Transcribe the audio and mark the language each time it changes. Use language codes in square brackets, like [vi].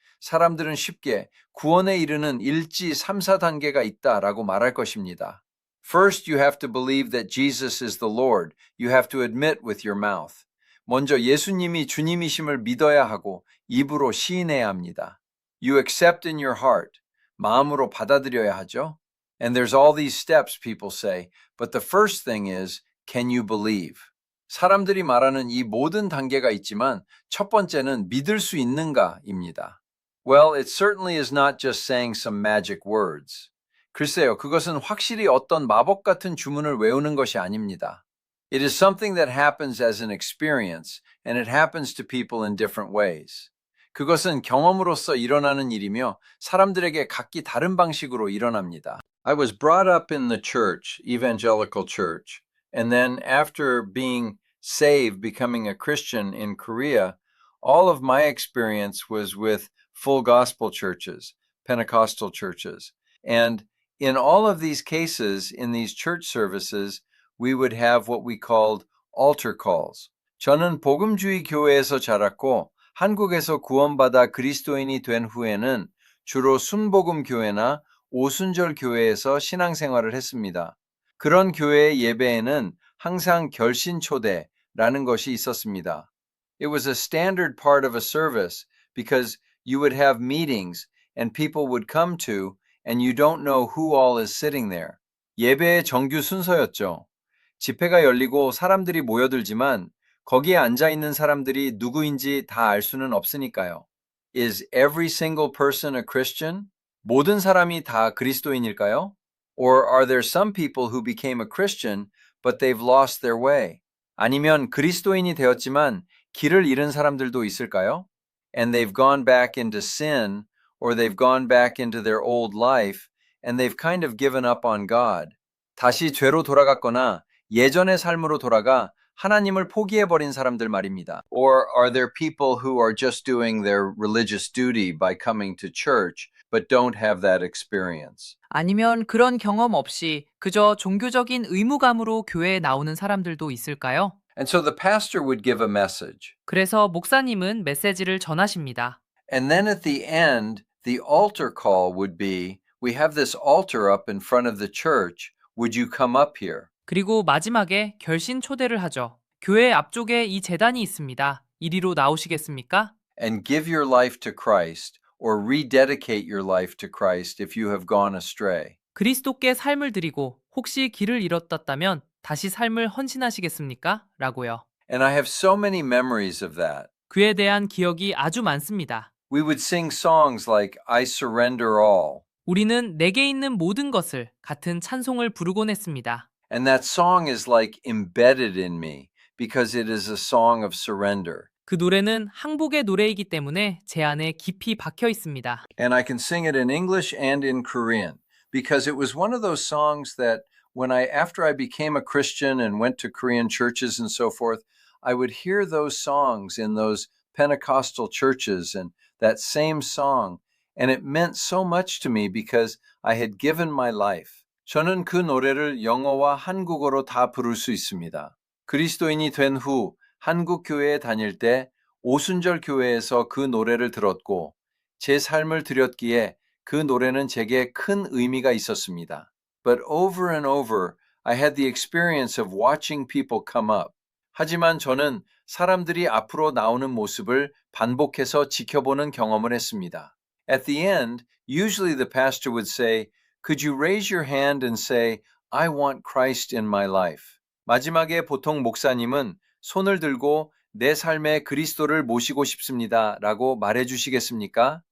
[ko] 사람들은 쉽게 구원에 이르는 1지 3, 4단계가 있다라고 말할 것입니다. [en] First, you have to believe that Jesus is the Lord. You have to admit with your mouth. [ko] 먼저 예수님이 주님이심을 믿어야 하고 입으로 시인해야 합니다. [en] You accept in your heart. [ko] 마음으로 받아들여야 하죠. [en] And there's all these steps, people say. But the first thing is, can you believe? [ko] 사람들이 말하는 이 모든 단계가 있지만 첫 번째는 믿을 수 있는가입니다. [en] Well, it certainly is not just saying some magic words. [ko] 글쎄요, 그것은 확실히 어떤 마법 같은 주문을 외우는 것이 아닙니다. [en] It is something that happens as an experience, and it happens to people in different ways. [ko] 그것은 경험으로서 일어나는 일이며 사람들에게 각기 다른 방식으로 일어납니다. [en] I was brought up in the church, evangelical church, and then after being saved, becoming a Christian in Korea, all of my experience was with full gospel churches, Pentecostal churches. And in all of these cases, in these church services, we would have what we called altar calls. [ko] 저는 복음주의 교회에서 자랐고 한국에서 구원받아 그리스도인이 된 후에는 주로 순복음 교회나 오순절 교회에서 신앙생활을 했습니다. 그런 교회의 예배에는 항상 결신 초대라는 것이 있었습니다. [en] It was a standard part of a service because you would have meetings and people would come to and you don't know who all is sitting there. [ko] 예배의 정규 순서였죠. 집회가 열리고 사람들이 모여들지만 거기에 앉아 있는 사람들이 누구인지 다 알 수는 없으니까요. [en] Is every single person a Christian? [ko] 모든 사람이 다 그리스도인일까요? [en] Or are there some people who became a Christian but they've lost their way? [ko] 아니면 그리스도인이 되었지만 길을 잃은 사람들도 있을까요? [en] And they've gone back into sin or they've gone back into their old life and they've kind of given up on God. [ko] 다시 죄로 돌아갔거나 예전의 삶으로 돌아가 하나님을 포기해버린 사람들 말입니다. [en] Or are there people who are just doing their religious duty by coming to church but don't have that experience? [ko] 아니면 그런 경험 없이 그저 종교적인 의무감으로 교회에 나오는 사람들도 있을까요? [en] And so the pastor would give a message. [ko] 그래서 목사님은 메시지를 전하십니다. [en] And then at the end, the altar call would be, we have this altar up in front of the church. Would you come up here? [ko] 그리고 마지막에 결신 초대를 하죠. 교회 앞쪽에 이 제단이 있습니다. 이리로 나오시겠습니까? [en] And give your life to Christ or rededicate your life to Christ if you have gone astray. [ko] 그리스도께 삶을 드리고 혹시 길을 잃었다면 다시 삶을 헌신하시겠습니까? 라고요. [en] And I have so many memories of that. [ko] 그에 대한 기억이 아주 많습니다. [en] We would sing songs like I surrender all. [ko] 우리는 내게 있는 모든 것을 같은 찬송을 부르곤 했습니다. [en] And that song is like embedded in me because it is a song of surrender. [ko] 그 노래는 항복의 노래이기 때문에 제 안에 깊이 박혀 있습니다. [en] And I can sing it in English and in Korean because it was one of those songs that after I became a Christian and went to Korean churches and so forth, I would hear those songs in those Pentecostal churches and that same song. And it meant so much to me because I had given my life. [ko] 저는 그 노래를 영어와 한국어로 다 부를 수 있습니다. 그리스도인이 된 후 한국 교회에 다닐 때 오순절 교회에서 그 노래를 들었고 제 삶을 드렸기에 그 노래는 제게 큰 의미가 있었습니다. [en] But over and over, I had the experience of watching people come up. [ko] 하지만 저는 사람들이 앞으로 나오는 모습을 반복해서 지켜보는 경험을 했습니다. [en] At the end, usually the pastor would say, Could you raise your hand and say, I want Christ in my life? [ko] 마지막에 보통 목사님은 손을 들고 내 삶에 그리스도를 모시고 싶습니다. 라고 말해 주시겠습니까?